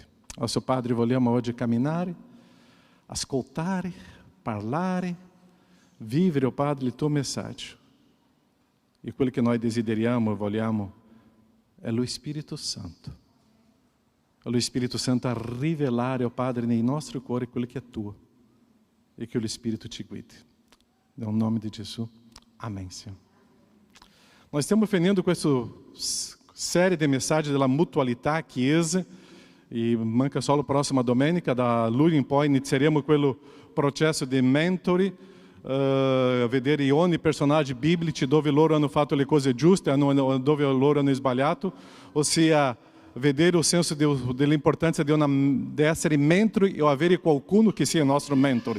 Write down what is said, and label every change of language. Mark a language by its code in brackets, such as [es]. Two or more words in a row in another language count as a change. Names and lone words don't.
[pt] Nosso Padre, [it] vogliamo oggi camminare, ascoltare, parlare, vivere, oh Padre, il tuo messaggio. E quello che noi desideriamo e vogliamo è lo Spirito Santo. È lo Spirito Santo a rivelare, oh Padre, nei nostri cuori quello che è tuo. E che lo Spirito ci guidi. Nel nome di Gesù. [pt] Amém, Senhor. Nós estamos finendo com essa série de mensagens da [it] mutualità chiesa e manca [pt] só a próxima [it] domenica da luglio in poi inizieremo quello processo di mentori, vedere ogni personaggi biblici dove loro hanno fatto le cose giuste, dove loro hanno sbagliato, ossia vedere o senso dell'importanza di essere mentori o avere qualcuno che sia nostro mentore.